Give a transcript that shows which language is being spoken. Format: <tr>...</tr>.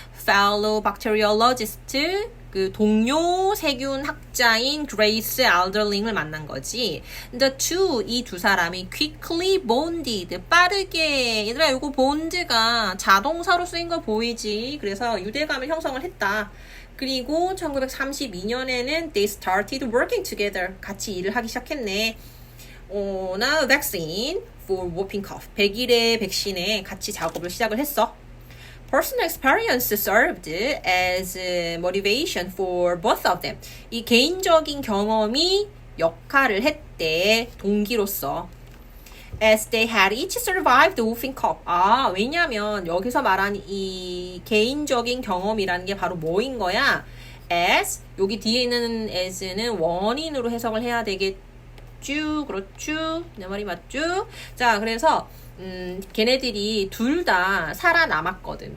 <en>fellow bacteriologist,</en> <ko>그 동료 세균 학자인 그레이스 알더링을 만난 거지.</ko> <en>The two,</en> <ko>이 두 사람이</ko> <en>quickly bonded,</en> <ko>빠르게. 얘들아, 이거 bond가 자동사로 쓰인 거 보이지? 그래서 유대감을 형성을 했다. 그리고 1932년에는</ko> <en>they started working together.</en> <ko>같이 일을 하기 시작했네.</ko> <en>now vaccine for whooping cough.</en> <ko>백일의 백신에 같이 작업을 시작을 했어.</ko> <en>Personal experience served as motivation for both of them.</en> <ko>이 개인적인 경험이 역할을 했대, 동기로서.</ko> <en>As they had each survived the whooping cough.</en> <ko>왜냐면 여기서 말한 이 개인적인 경험이라는 게 바로 뭐인 거야? As, 여기 뒤에 있는 as는 원인으로 해석을 해야 되겠죠? 그렇죠? 내 말이 맞죠? 자, 그래서 걔네들이 둘 다 살아남았거든.</ko>